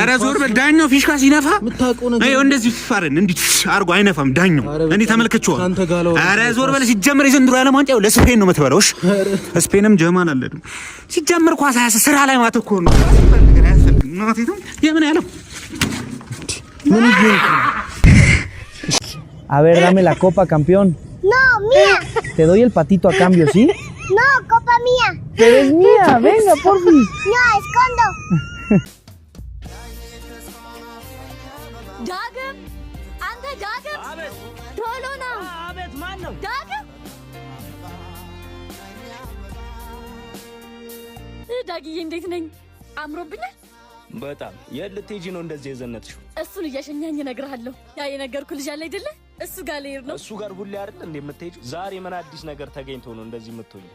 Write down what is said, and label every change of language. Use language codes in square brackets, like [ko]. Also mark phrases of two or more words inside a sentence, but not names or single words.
[am] ኧረ ዞር በል። ዳኛው ፊሽካ ሲነፋ ይኸው እንደዚህ ይፋረን እንዴ አርጎ አይነፋም ዳኛው። እንዴ ተመልክቼዋለሁ። ኧረ ዞር በል። ሲጀመር የዘንድሮ ዓለም ዋንጫ ለስፔን ነው የምትበላው። እሺ ስፔንም ጀማል አለ። ሲጀመር ኳስ ስራ ላይ ማተኮር ነው። የምን ያለው ምን ይገኝ? [es] A ver, dame la copa, campeón. No, mía. Te doy el patito a cambio, ¿sí? No, copa mía. Pero es mía, venga, porfis. No, escondo. [tr] Dagım, anda Dagım. Evet. Rolona. Evet, manım. Dagım. [am] ዳግዬ እንዴት ነኝ? አምሮብኛል በጣም የልትሄጂ ነው እንደዚህ የዘነጥሽው? እሱን እያሸኛኝ እነግርሃለሁ። ያ የነገርኩ ልጅ አለ አይደለ? እሱ ጋር ልሄድ ነው። እሱ ጋር ሁሌ አይደል እንዴ የምትሄጂው? ዛሬ ምን አዲስ ነገር ተገኝቶ ነው እንደዚህ የምትሆኚው?